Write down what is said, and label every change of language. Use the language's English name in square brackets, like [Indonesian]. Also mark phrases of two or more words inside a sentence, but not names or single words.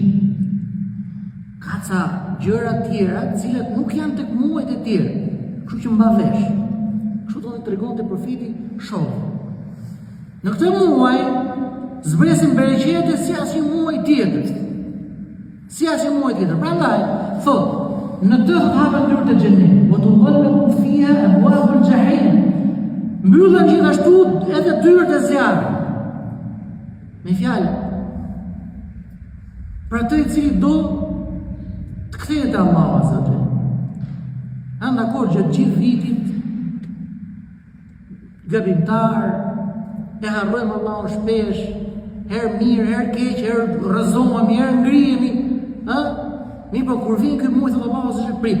[Albanian] Ka ca gjëra tjera, të cilat nuk janë tek muajt e tjerë. Kështu që mba vesh. Kështu do të tregonte profeti shoh. Në këtë muaj zbresin bereqete si asnjë muaj tjetër. Si asnjë muaj tjetër. Prandaj thotë, në të hapen dyert e xhenetit, [Arabic] وتغلق فيها أبواب الجحيم. [Albanian] Mbyllen gjithashtu edhe dyert e zjarrit. Me fjalë, për atë i cili do të kthehet te Allahu [Arabic] عز وجل. [Albanian] Dakord, gjatë gjithë vitit gabimtar, e harrojmë Allahun shpesh, herë mirë, herë keq, herë rrëzohemi, herë ngrihemi, Mi po kur vin ky muaj të Allahut se prit.